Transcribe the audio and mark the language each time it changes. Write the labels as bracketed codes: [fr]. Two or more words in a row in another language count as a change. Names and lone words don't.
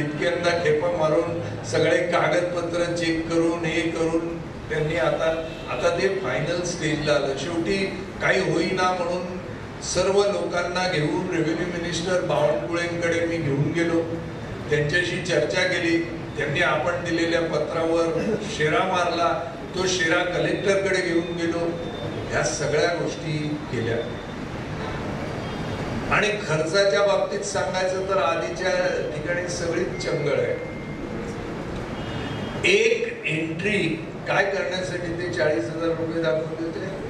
[mr] इतक्यांदा खेपा मारून सगळे कागदपत्र चेक करून हे करून त्यांनी आता ते [en] final stage [mr] आलं. शेवटी काही होईना म्हणून सर्व लोकांना घेऊन [en] revenue minister [mr] बावनकुळेंकडे मी घेऊन गेलो. त्यांच्याशी चर्चा केली. त्यांनी आपण दिलेल्या पत्रावर शेरा मारला. तो शेरा कलेक्टरकडे घेऊन गेलो. ह्या सगळ्या गोष्टी केल्या. आणि खर्चाच्या बाबतीत सांगायचं तर आधीच्या ठिकाणी सगळी चंगळ आहे. एक एंट्री काय करण्यासाठी ते 40,000 रुपये दाखवून देते.